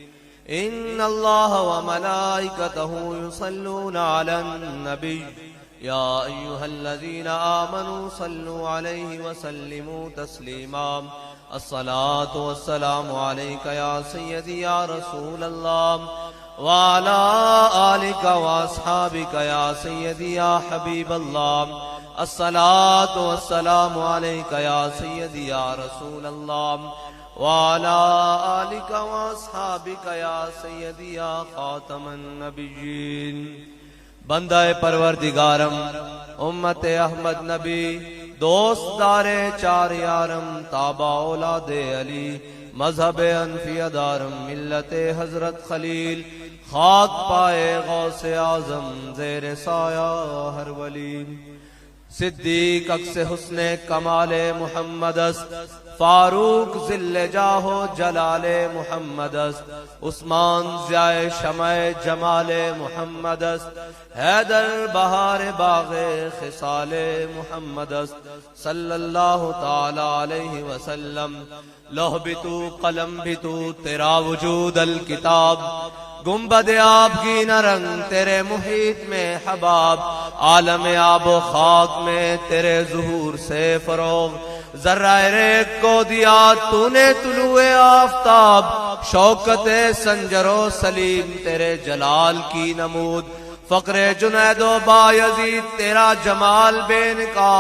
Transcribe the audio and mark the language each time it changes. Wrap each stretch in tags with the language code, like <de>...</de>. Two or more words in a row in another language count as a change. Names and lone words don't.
<ar>إن الله وملائكته يصلون على النبي يا أيها الذين آمنوا صلوا عليه وسلموا تسليما الصلاة والسلام عليك يا سيدي يا رسول الله وعلى آلك وأصحابك يا سيدي يا حبيب الله الصلاة والسلام عليك يا سيدي يا رسول الله وعلى آلك وأصحابك يا سيدي يا خاتم النبيين</ar> <fa>بنده پروردگارم امت احمد نبی دوست دار چار یارم تابع اولاد علی مذهب حنفی‌دارم ملت حضرت خلیل خاک پای غوث اعظم زیر سایه هر ولی صدیق عکس حسن کمال محمدست فاروق ظل جاه‌و جلال محمدست عثمان ضیای شمع جمال محمدست حیدر بهار باغ خصال محمدست</fa> <ar>صلى الله تعالى عليه وسلم</ar> <ur>لوح بھی تو قلم بھی تو تیرا وجود ال کتاب گنبد آپکی نہ رنگ تیرے محیط میں حباب عالم آب و خاک میں تیرے ظہور سے فروغ ذرے کو دیا تو نے طلوع آفتاب شوکت سنجر و سلیم تیرے جلال کی نمود فقر جنید و بایزید تیرا جمال بے نقاب</ur>